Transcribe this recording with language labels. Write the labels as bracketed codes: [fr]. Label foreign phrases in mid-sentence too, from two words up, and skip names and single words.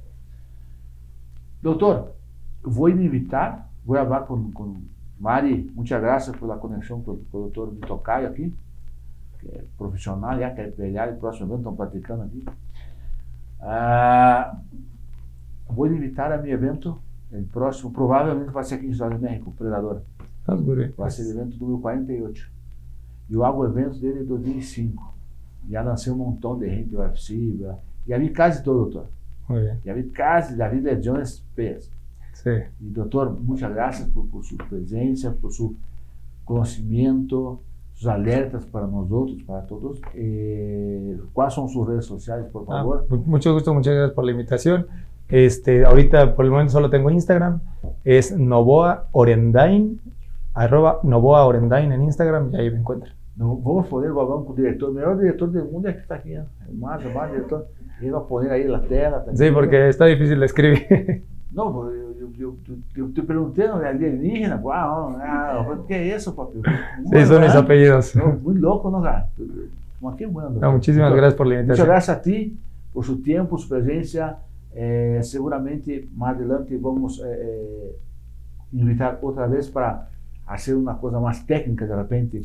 [es] Doctor, voy a invitar, voy a hablar con Mari. Muchas gracias por la conexión con el doctor Tocayo aquí, que es profesional, ya que pelear el próximo evento, están platicando aquí. vou invitar a mi evento, el próximo, [pt] provavelmente vai ser aqui em [es] Ciudad de México, Predador. [pt] Vai ser o evento número 48. Eu hago eventos desde 2005. Já lancei um montão de gente do UFC, já vi quase todo, doutor. [es] Muy bien. [pt] Já vi quase, já vi legiões feias. [es] Sí. [pt] E doutor, muitas graças por sua presença, por seu conhecimento, sus alertas para nós outros, para todos. [es] ¿Cuáles son sus redes sociales, por favor? Mucho gusto, muchas gracias por la invitación. Ahorita por el momento solo tengo Instagram, es Novoa Orendain, @Novoa Orendain en Instagram, y ahí me encuentran. [pt] No, vamos poner o balão com o diretor, o melhor diretor [es] del mundo [pt] é que está aqui, o más diretor. Ele vai poner aí na tela. [es] Sí, porque está difícil de escribir. No, yo te pregunté, ¿no? Alienígena, ¿qué es eso, papi? Sí, son mis apellidos. No, muy loco, ¿no? Como qué bueno. No, muchísimas gracias por la invitación. Muchas gracias a ti por su tiempo, su presencia. Seguramente más adelante vamos invitar otra vez para hacer una cosa más técnica de repente.